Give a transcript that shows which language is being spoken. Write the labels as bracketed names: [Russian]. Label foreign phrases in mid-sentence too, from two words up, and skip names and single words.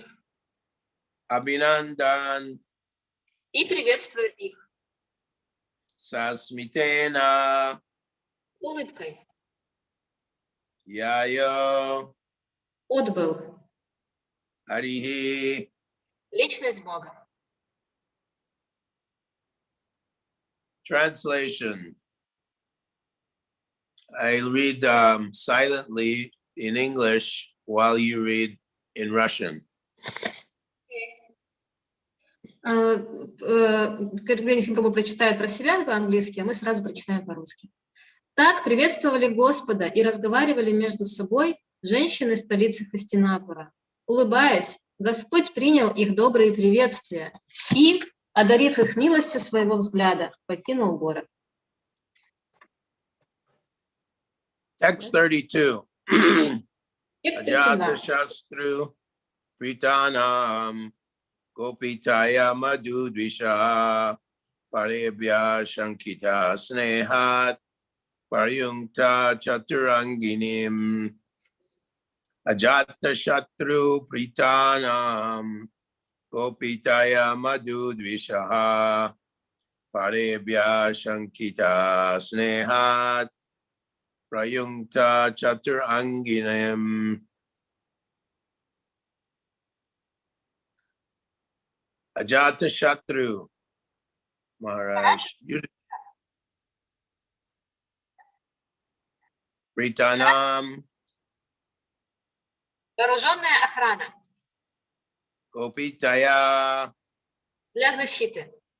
[Russian] Abhinandan, И приветствует их Sasmitena, улыбкой. Yayo, Отбыл. Harihi. Личность Бога. [English] Translation. I'll read silently in English while you read in Russian. [Russian] Крипанидхи Прабху прочитает про себя по-английски, а мы сразу прочитаем по-русски. Так приветствовали Господа и разговаривали между собой женщины столицы Хастинапура. Улыбаясь, Господь принял их добрые приветствия и, одарив их милостью своего взгляда, покинул город. [English] Text 32. [Russian] Текст Ajata 32. [Sanskrit] शत्रुः पृतनां गोपीथाय मधुद्विषा परेभ्यः शङ्कितः स्नेहात् प्रायुङ्क्त चतुरङ्गिणीम् अजात शत्रुः पृतनां गोपीथाय मधुद्विषा परेभ्यः शङ्कितः स्नेहात् प्रायुङ्क्त चतुरङ्गिणीम् अजात शत्रु महाराज पृतनाम् [Russian] Вооруженная охрана Gopitaya для защиты